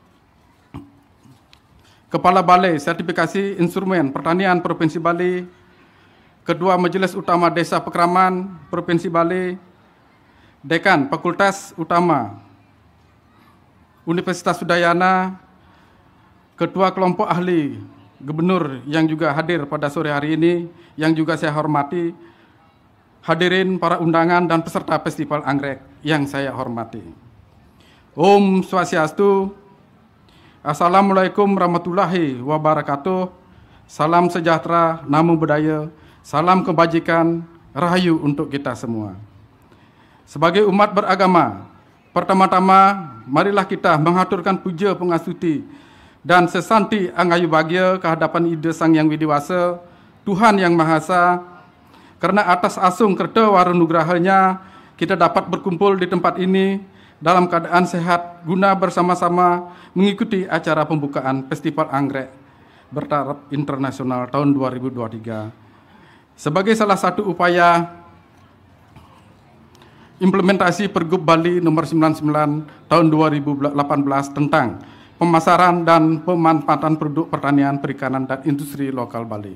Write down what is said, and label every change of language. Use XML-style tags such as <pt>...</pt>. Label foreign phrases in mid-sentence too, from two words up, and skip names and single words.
<id>Kepala Balai Sertifikasi Instrumen Pertanian Provinsi Bali, Ketua Majelis Utama Desa Pekraman Provinsi Bali, Dekan Fakultas Utama Universitas Udayana, Ketua Kelompok Ahli Gubernur yang juga hadir pada sore hari ini, yang juga saya hormati, hadirin para undangan dan peserta Festival Anggrek yang saya hormati.</id> <ban>Om Swastiastu,</ban> <ar>السلام عليكم ورحمة الله وبركاته,</ar> <id>salam sejahtera,</id> <pi>namo buddhaya,</pi> <id>salam kebajikan, rahayu untuk kita semua. Sebagai umat beragama, pertama-tama marilah kita mengaturkan puja pengasuti dan sesanti anggayu bahagia kehadapan Ida Sang Yang Widiwasa, Tuhan Yang Maha Esa, karena atas asung kerta warunugrahanya kita dapat berkumpul di tempat ini dalam keadaan sehat guna bersama-sama mengikuti acara pembukaan Festival Anggrek bertaraf internasional tahun 2023. Sebagai salah satu upaya implementasi Pergub Bali nomor 99 tahun 2018 tentang pemasaran dan pemanfaatan produk pertanian, perikanan, dan industri lokal Bali.</id>